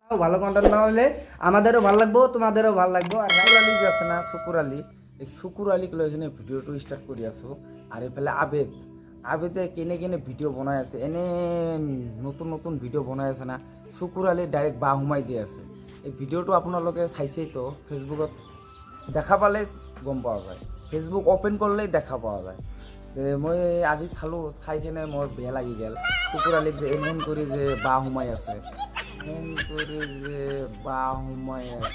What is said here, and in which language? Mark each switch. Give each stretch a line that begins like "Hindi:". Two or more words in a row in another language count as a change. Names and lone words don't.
Bangla: ভালো কন্টেন্ট বানালে আমাদেরও ভালো লাগবো, তোমাদেরও ভালো লাগবো। আর
Assamese: শুকুর আলী যে আছে না, শুকুর আলী, এই শুকুর আলীক লৈ কিনে ভিডিওটো স্টার্ট কৰি আছোঁ। আৰু এইফালে আবেদে কেনে ভিডিও বনাই আছে, এনে নতুন নতুন ভিডিও বনাই আছে না। শুকুর আলী ডাইরেক্ট বাহ সোমাই দি আছে। এই ভিডিওটো আপোনালোকে চাইছেই তো, ফেচবুকত দেখা পালে গম পোৱা যায়, ফেচবুক অপেন কৰিলেই দেখা পোৱা যায়। মই আজি চালোঁ, চাই কিনে মোৰ বেয়া লাগি গ'ল। শুকুর আলীক যে এন কৰি যে বাহ সোমাই আছে, এন কৰি যে বাহ সোমাই আছে।